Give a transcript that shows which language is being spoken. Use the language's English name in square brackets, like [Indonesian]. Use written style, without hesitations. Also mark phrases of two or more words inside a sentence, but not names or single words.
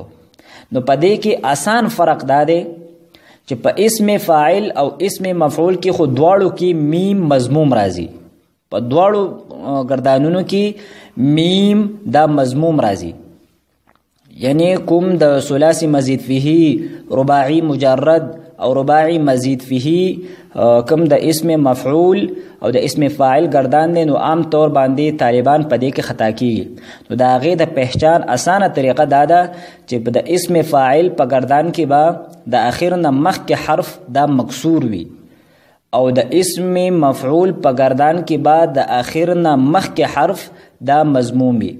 [Pashto] نو په دې کې آسان فرق دا دی چې په [Arabic] اسم فاعل [Pashto] او [Arabic] اسم مفعول [Pashto] کې خو دواړو کې [Arabic] میم مضموم [Pashto] راځي. په دواړو ګردانونو کې میم دا مضموم راځي. یعنی کوم د [Arabic] ثلاثي مزید فيه رباعي مجرد [Pashto] او [Arabic] رباعي مزید فيه [Pashto] کوم د [Arabic] اسم مفعول [Pashto] او د [Arabic] اسم فاعل [Pashto] گردان دی نو عام طور باندې طالبان په دې کې خطا کیږي. نو د هغې د پہچان اسانه طریقه دا ده چې د [Arabic] اسم فاعل [Pashto] په گردان کې به د اخر نه مخکې حرف دا مکسور وي او د [Arabic] اسم مفعول [Pashto] په گردان کې به د اخر نه مخکې حرف دا مضموم وي.